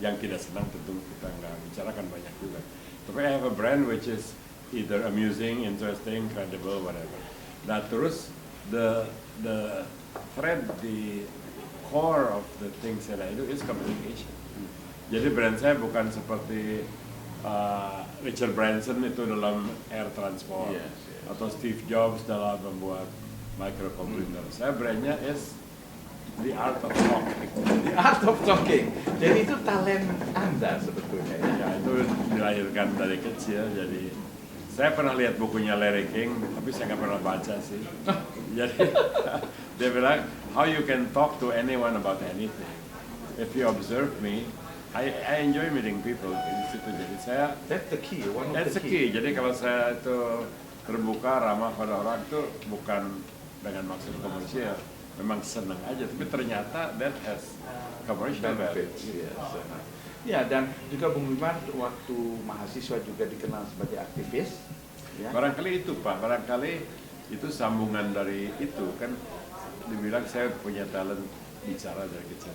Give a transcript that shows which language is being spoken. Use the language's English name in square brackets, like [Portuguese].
[Indonesian] Yang tidak senang tentu kita nggak bicarakan banyak juga. [English] Tapi I have a brand which is either amusing, interesting, credible, whatever. [Indonesian] Nah terus [English] the thread, the core of the things that I do is communication. [Indonesian] Jadi brand saya bukan seperti Richard Branson itu dalam air transport, atau Steve Jobs dalam membuat microcomputer. Saya brandnya [English] is the art of talking. The art of talking. [Indonesian] Jadi itu talent Anda sebetulnya. Ya itu dilahirkan dari kecil. Jadi saya pernah lihat bukunya Larry King, tapi saya nggak pernah baca sih. Jadi dia bilang, [English] how you can talk to anyone about anything. If you observe me, I enjoy meeting people [Indonesian] di situ. Jadi saya [English] That's the key. that's the key. [Indonesian] Jadi kalau saya itu terbuka, ramah pada orang itu bukan dengan maksud komersial, memang senang aja. Tapi ternyata [English] that has commercial benefits. [Indonesian] Ya, dan juga Bung Wiman waktu mahasiswa juga dikenal sebagai aktivis. Ya. Barangkali itu Pak, barangkali itu sambungan dari itu kan dibilang saya punya talent bicara dari kecil.